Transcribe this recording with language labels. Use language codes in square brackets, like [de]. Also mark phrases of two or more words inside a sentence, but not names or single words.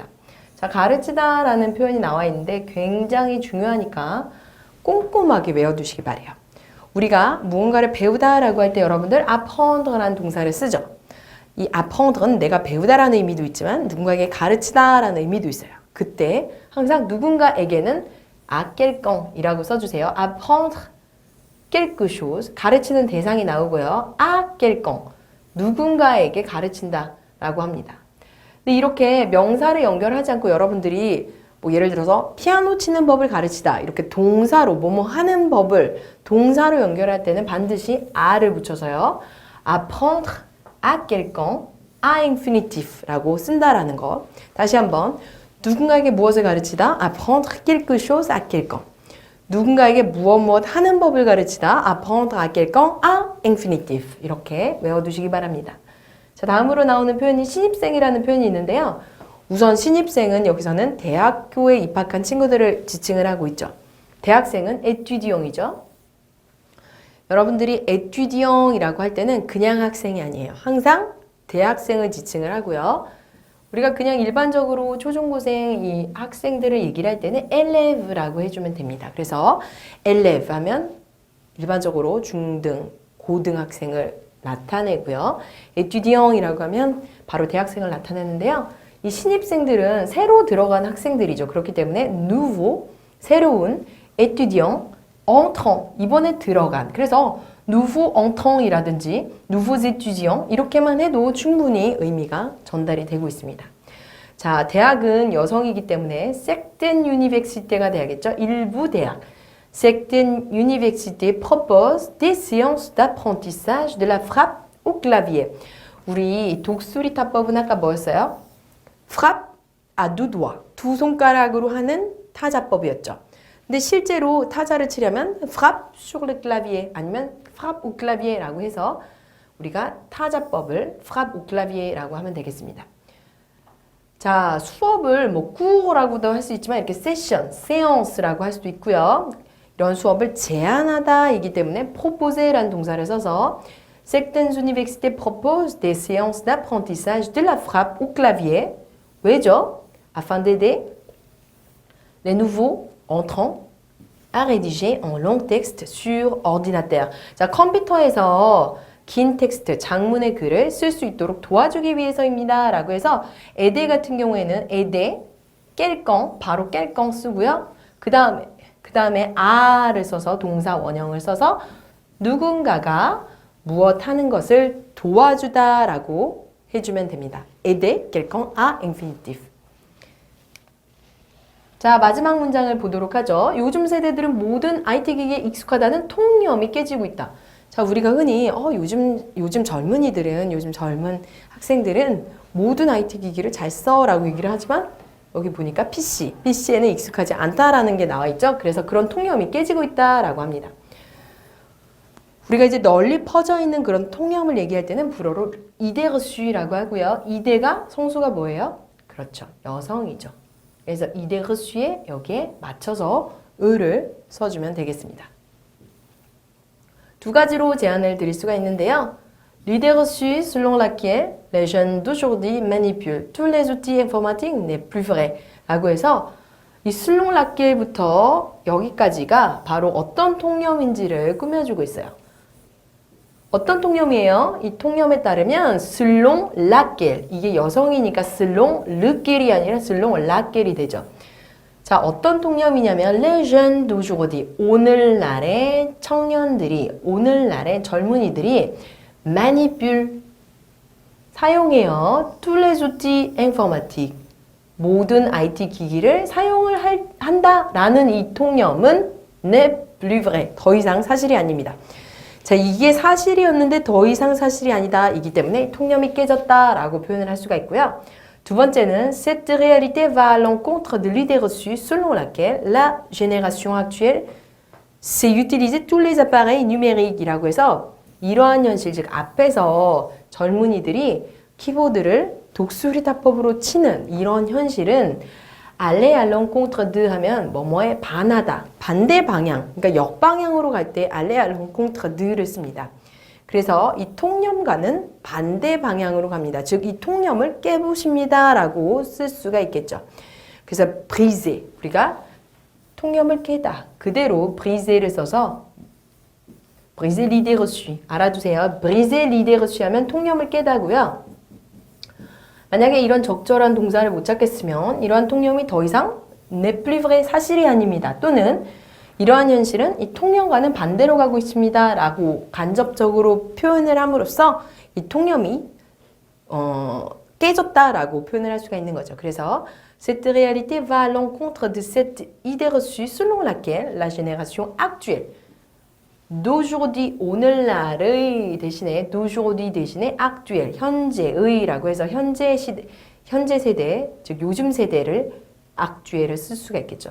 [ko] 자, 가르치다라는 표현이 나와 있는데 굉장히 중요하니까 꼼꼼하게 외워두시기 바래요. 우리가 무언가를 배우다라고 할 때 여러분들 apprendre라는 동사를 쓰죠. 이 apprendre는 내가 배우다라는 의미도 있지만 누군가에게 가르치다라는 의미도 있어요. 그때 항상 누군가에게는 [fr] à quelqu'un [ko] 이라고 써주세요. [fr] apprendre quelque chose, [ko] 가르치는 대상이 나오고요. [fr] à quelqu'un, [ko] 누군가에게 가르친다라고 합니다. 근데 이렇게 명사를 연결하지 않고 여러분들이 뭐 예를 들어서 피아노 치는 법을 가르치다 이렇게 동사로 뭐뭐 하는 법을 동사로 연결할 때는 반드시 a를 붙여서요. [fr] apprendre à quelqu'un à infinitif라고 [ko] 쓴다라는 거. 다시 한번 누군가에게 무엇을 가르치다 [fr] apprendre quelque chose à quelqu'un. [ko] 누군가에게 무엇 하는 법을 가르치다 [fr] apprendre à quelqu'un à infinitif. [ko] 이렇게 외워두시기 바랍니다. 자, 다음으로 나오는 표현이 신입생이라는 표현이 있는데요. 우선 신입생은 여기서는 대학교에 입학한 친구들을 지칭을 하고 있죠. 대학생은 étudiant이죠. 여러분들이 étudiant이라고 할 때는 그냥 학생이 아니에요. 항상 대학생을 지칭을 하고요. 우리가 그냥 일반적으로 초중고생 이 학생들을 얘기를 할 때는 élève라고 해주면 됩니다. 그래서 élève 하면 일반적으로 중등, 고등학생을 나타내고요. étudiant이라고 하면 바로 대학생을 나타내는데요. 이 신입생들은 새로 들어간 학생들이죠. [fr] 그렇기 때문에 nouveau, 새로운, étudiant, entrant, [ko] 이번에 들어간. 그래서 [fr] nouveau entrant [ko] 이라든지 [fr] nouveaux étudiants [ko] 이렇게만 해도 충분히 의미가 전달이 되고 있습니다. 자, 대학은 여성이기 때문에 [fr] certaines université [ko] 가 돼야겠죠. 일부 대학. [fr] certaines universités proposent des séances d'apprentissage de la frappe au clavier. [ko] 우리 독수리 타법은 아까 뭐였어요? [fr] frappe à deux doigts, [ko] 두 손가락으로 하는 타자법이었죠. 근데 실제로 타자를 치려면 [fr] frappe sur le clavier [ko] 아니면 [fr] frappe au clavier [ko] 라고 해서 우리가 타자법을 [fr] frappe au clavier [ko] 라고 하면 되겠습니다. 자, 수업을 뭐 cours라고도 할 수 있지만 이렇게 session, séance라고 할 수도 있고요. 이런 수업을 제안하다이기 때문에 [fr] proposer라는 [ko] 동사를 써서 [fr] certaines universités proposent des séances d'apprentissage de la frappe au clavier. [ko] 왜죠? [fr] Afin d'aider les nouveaux entrants à rédiger en long texte sur ordinateur. [ko] 자, 컴퓨터에서 긴 텍스트, 장문의 글을 쓸 수 있도록 도와주기 위해서입니다. 라고 해서 aider 같은 경우에는 [fr] aider, quelqu'un, [ko] 바로 quelqu'un 쓰고요. 그 다음에 a를 써서 동사 원형을 써서 누군가가 무엇 하는 것을 도와주다 라고 해주면 됩니다. [fr] aider quelqu'un à infinitif. [ko] 자, 마지막 문장을 보도록 하죠. 요즘 세대들은 모든 IT 기기에 익숙하다는 통념이 깨지고 있다. 자, 우리가 흔히 요즘 젊은이들은, 요즘 젊은 학생들은 모든 IT 기기를 잘 써라고 얘기를 하지만 여기 보니까 PC에는 익숙하지 않다라는 게 나와 있죠. 그래서 그런 통념이 깨지고 있다라고 합니다. 우리가 이제 널리 퍼져 있는 그런 통념을 얘기할 때는 불어로 [fr] idée reçue [ko] 라고 하고요. idé가 성수가 뭐예요? 그렇죠. 여성이죠. 그래서 [fr] idée reçue [ko] 에 여기에 맞춰서 을을 써주면 되겠습니다. 두 가지로 제안을 드릴 수가 있는데요. [fr] L'idée reçue selon laquelle les jeunes d'aujourd'hui manipulent tous les outils informatiques n'est plus vrai. [ko] 라고 해서 이 [fr] selon laquelle [ko] 부터 여기까지가 바로 어떤 통념인지를 꾸며주고 있어요. 어떤 통념이에요? 이 통념에 따르면 [fr] selon laquelle, [ko] 이게 여성이니까 [fr] selon lequel [ko] 이 아니라 [fr] selon laquelle [ko] 이 되죠. 자, 어떤 통념이냐면 [fr] les jeunes d'aujourd'hui, [ko] 오늘날의 청년들이, 오늘날의 젊은이들이 manipule, 사용해요. [fr] tous les outils informatiques, [ko] 모든 IT 기기를 사용을 한다라는 이 통념은 [fr] n'est plus vrai, [ko] 더 이상 사실이 아닙니다. 자, 이게 사실이었는데 더 이상 사실이 아니다. 이기 때문에 통념이 깨졌다라고 표현을 할 수가 있고요. 두 번째는 [fr] cette réalité va à l'encontre de l'idée reçue selon laquelle la génération actuelle sait utiliser tous les appareils numériques [ko] 이라고 해서 이러한 현실, 즉 앞에서 젊은이들이 키보드를 독수리타법으로 치는 이런 현실은 [fr] aller à l'encontre de [ko] 하면 뭐뭐에 반하다, 반대 방향, 그러니까 역방향으로 갈 때 [fr] aller à l'encontre de [ko] 를 씁니다. 그래서 이 통념과는 반대 방향으로 갑니다. 즉 이 통념을 깨부십니다 라고 쓸 수가 있겠죠. 그래서 briser, 우리가 통념을 깨다, 그대로 briser를 써서 [fr] briser l'idée reçue, [ko] 알아두세요. [fr] briser l'idée reçue [ko] 하면 통념을 깨다고요. 만약에 이런 적절한 동사를 못 찾겠으면 이러한 통념이 더 이상 [fr] n'est plus vrai, [ko] 사실이 아닙니다. 또는 이러한 현실은 이 통념과는 반대로 가고 있습니다 라고 간접적으로 표현을 함으로써 이 통념이 깨졌다라고 표현을 할 수가 있는 거죠. [fr] 그래서 cette réalité va à l'encontre de cette idée reçue selon laquelle la génération actuelle d'aujourd'hui, [ko] 오늘날의 대신에 d'aujourd'hui 대신에 actuel, 현재의라고 해서 현재 시대, 현재 세대, 즉 요즘 세대를 actuel을 쓸 수가 있겠죠.